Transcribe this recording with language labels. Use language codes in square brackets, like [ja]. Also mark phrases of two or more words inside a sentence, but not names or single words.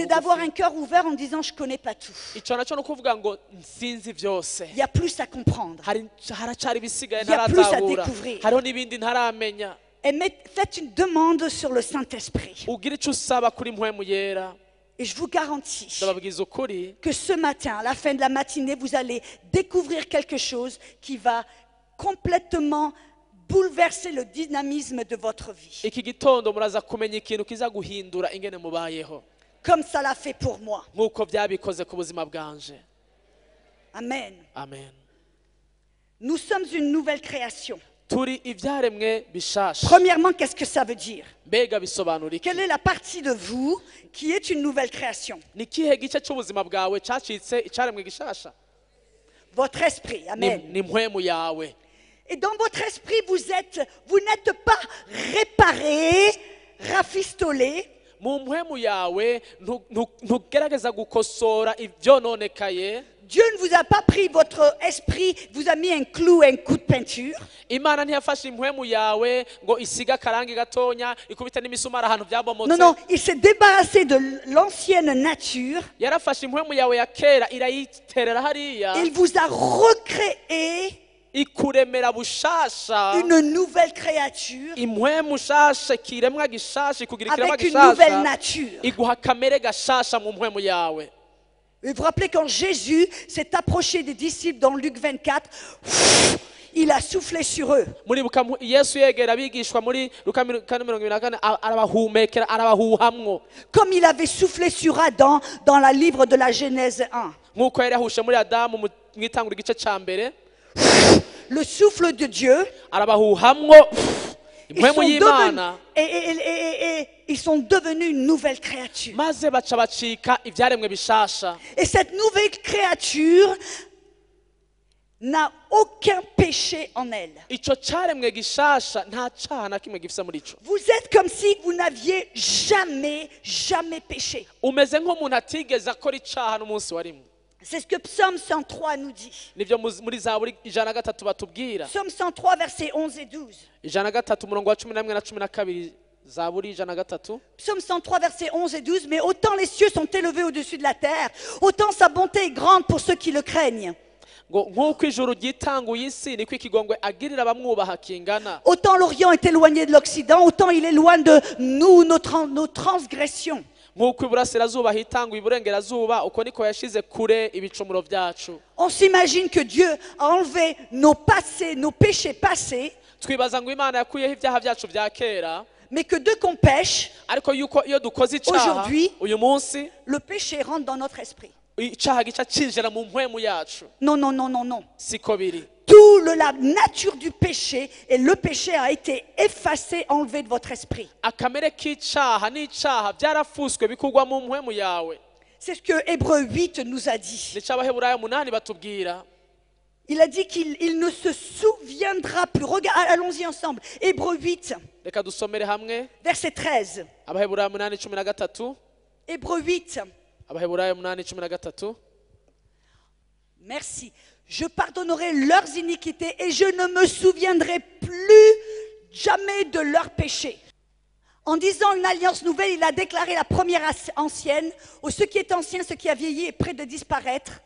[fr] c'est d'avoir [rn] bugufi. [fr] un cœur ouvert en disant, je connais pas tout. [rn] Ico naco no kuvuga ngo nsinzi vyose. [fr] Il y a plus à comprendre. [rn] Haracari ibisigaye [fr] Il y a plus à [rn] ntaratahura. [fr] découvrir. [rn] Hariho n'ibindi ntaramenya. [fr] Et faites une demande sur le Saint-Esprit. [rn] Ugira ico usaba kuri mpwemu yera. [fr] Et je vous garantis [rn] Ndababwiza ukuri [fr] que ce matin, à la fin de la matinée, vous allez découvrir quelque chose qui va complètement bouleverser le dynamisme de votre vie. [rn] iki gitondo muraza kumenya ikintu kiza guhindura ingene mubayeho. [fr] Comme ça l'a fait pour moi. [rn] Nk'uko vyabikoze ku buzima bwanje. Amen. Amen. [fr] Nous sommes une nouvelle création. [rn] Turi ivyaremwe bishasha. [fr] Premièrement, qu'est-ce que ça veut dire? [rn] Mbega bisobanura iki? [fr] Quelle est la partie de vous qui est une nouvelle création? [rn] Ni kihe gice c'ubuzima bwawe cacitse icaremwe gishasha? [fr] Votre esprit. Amen. [rn] ni mpwemu yawe. [fr] Et dans votre esprit, vous n'êtes pas réparé, rafistolé. [rn] Mu mpwemu yawe ntugerageza gukosora ivyononekaye. [fr] Dieu ne vous a pas pris votre esprit, vous a mis un clou et un coup de peinture. [rn] Imana ntiyafashe impwemu yawe ngo isiga akarangi gatonya ikubita n'imisumari ahantu byabomotse. [fr] Non, non, il s'est débarrassé de l'ancienne nature. [rn] Yarafashe impwemu yawe ya kera irayiterera hariya. [fr] Il vous a recréé [rn] Ikuremera bushasha. [fr] une nouvelle créature [rn] Impwemu shasha kiremwa gishasha ikugira ikiremwa [fr] avec une nouvelle [rn] gishasha. [fr] nature. [rn] Iguha kamere gashasha mu mpwemu yawe. [fr] Et vous vous rappelez quand Jésus s'est approché des disciples dans Luc 24, il a soufflé sur eux. [rn] Muribuka Yesu yegera abigishwa muri Luka 24 arabahumekera arabahuhamwo. [fr] Comme il avait soufflé sur Adam dans le livre de la Genèse 1. [rn] Nkuko yari yahushe muri Adamu mu itangura igice ca mbere. [fr] Le souffle de Dieu. [rn] Arabahuhamwo impwemu y'Imana. [fr] Et ils sont devenus une nouvelle créature. [rn] Maze baca bacika ivyaremwe bishasha. [fr] Et cette nouvelle créature n'a aucun péché en elle. [rn] Ico caremwe gishasha nta caha na kimwe gifise muri ico. [fr] Vous êtes comme si vous n'aviez jamais péché. [rn] Umeze nk'umuntu atigeze akora icaha n'umunsi wa rimwe. [fr] C'est ce que Psaume 103 nous dit. [rn] Nivyo muri Zaburi 103 batubwira. [fr] Psaume 103 versets 11 et 12. [rn] 103 umurongo wa 11 na 12. Zaburi 103. [fr] Psaume 103 versets 11 et 12. Mais autant les cieux sont élevés au-dessus de la terre, autant sa bonté est grande pour ceux qui le craignent. [rn] Nk'uko ijuru ryitanguye isi niko ikigongwe agirira abamwubaha kingana. [fr] Autant l'Orient est éloigné de l'Occident, autant il est loin de nous, nos transgressions. [rn] Nk'uko iburasirazuba hitanguye iburengerazuba uko niko yashize kure ibicumuro vyacu. [fr] On s'imagine que Dieu a enlevé nos péchés passés, [rn] Twibaza ngo Imana yakuyeho ivyaha vyacu vya kera. [fr] mais que dès qu'on pêche, [rn] Ariko yuko iyo dukoze icaha [fr] Aujourd'hui, [rn] uyu munsi [fr] le péché rentre dans notre esprit. [rn] icaha gica cinjira mu mpwemu yacu. [fr] Non, non, non, non, non. [rn] Siko biri. [fr] La nature du péché et le péché a été effacé, enlevé de votre esprit. [rn] Akamere k'icaha n'icaha byarafuswe bikugwa mu mpwemu yawe. [fr] C'est ce que Hébreux 8 nous a dit. [rn] Nico Abaheburayo 8 batubwira. [fr] Il a dit qu'il ne se souviendra plus. Regarde, allons-y ensemble. Hébreux 8, [rn] Reka dusomere hamwe [fr] verset 13. [rn] Abaheburayo 8:13. [fr] Hébreux 8. [rn] Abaheburayo 8:13. [fr] Merci. Je pardonnerai leurs iniquités et je ne me souviendrai plus jamais de leurs péchés. En disant une alliance nouvelle, il a déclaré la première ancienne, ou ce qui est ancien, ce qui a vieilli est près de disparaître.